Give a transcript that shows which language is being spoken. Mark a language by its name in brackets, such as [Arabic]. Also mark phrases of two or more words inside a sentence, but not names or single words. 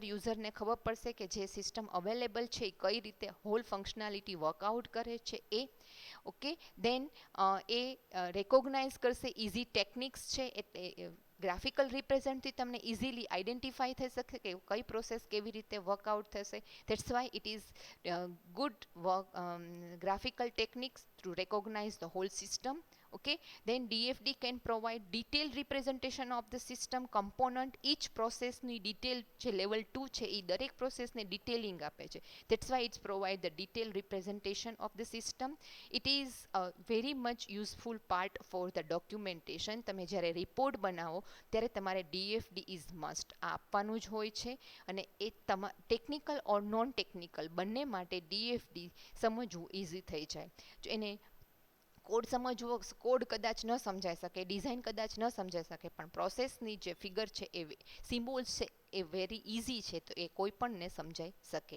[Gujarati] યુઝરને ખબર પડશે કે જે સિસ્ટમ અવેલેબલ છે એ કઈ રીતે [English] whole functionality workout [Gujarati] કરે છે એ. [English] okay, then [Gujarati] એ રેકોગ્નાઇઝ કરશે [English] easy techniques [Gujarati] છે, એટલે [English] graphical representથી [Gujarati] તમને [English] easily identify [Gujarati] થઈ શકે કે કઈ પ્રોસેસ કેવી રીતે વર્કઆઉટ થશે. [English] that's why it is good graphical techniques to recognize the whole system. Okay, then DFD can provide detailed representation of the system component. Each process [Gujarati] ની detail છે level 2 છે એ દરેક પ્રોસેસને ડિટેલિંગ આપે છે. [English] That's why it's provide the detailed representation of the system. It is a very much useful part for the documentation. [Gujarati] તમે જ્યારે રિપોર્ટ બનાવો ત્યારે તમારે [English] DFD is must [Gujarati] આપવાનું જ હોય છે, અને એ [English] technical or non technical [Gujarati] બંને માટે DFD સમજવું ઇઝી થઈ જાય. જો એને કોડ સમજવો, કોડ કદાચ ન સમજાઈ શકે, ડિઝાઇન કદાચ ન સમજાઈ શકે, પણ પ્રોસેસની જે ફિગર છે એ સિમ્બોલ્સ છે એ [English] very easy [Gujarati] છે, તો એ કોઈ પણને સમજાઈ શકે.